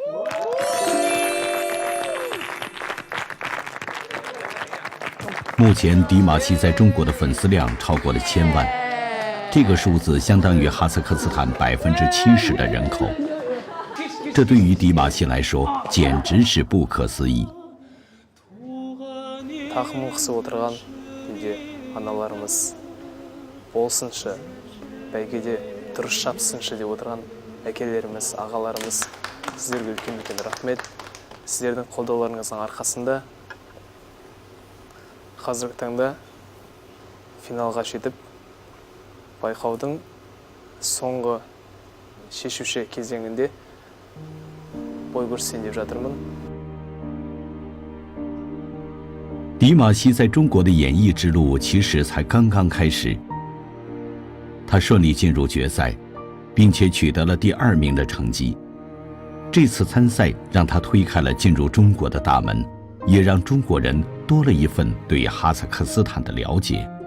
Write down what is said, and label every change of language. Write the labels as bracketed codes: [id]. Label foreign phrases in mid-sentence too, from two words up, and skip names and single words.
[zh] 目前，迪玛希在中国的粉丝量超过了1000万，这个数字相当于哈萨克斯坦70%的人口。这对于迪玛希来说，简直是不可思议。 [kk] Тақымын қысып отырған үйде аналарымыз болсыншы, бәйгеде дұрыс шапсыншы деп отырған әкелеріміз, ағаларымыз, сіздерге үлкен рахмет. Сіздердің қолдауларыңыздың арқасында қазіргі таңда финалға жетіп, байқаудың соңғы шешуші кезеңінде бой көрсетейін деп жатырмын. [zh] 迪玛希在中国的演艺之路其实才刚刚开始。他顺利进入决赛，并且取得了第2名的成绩。这次参赛让他推开了进入中国的大门，也让中国人多了一份对哈萨克斯坦的了解。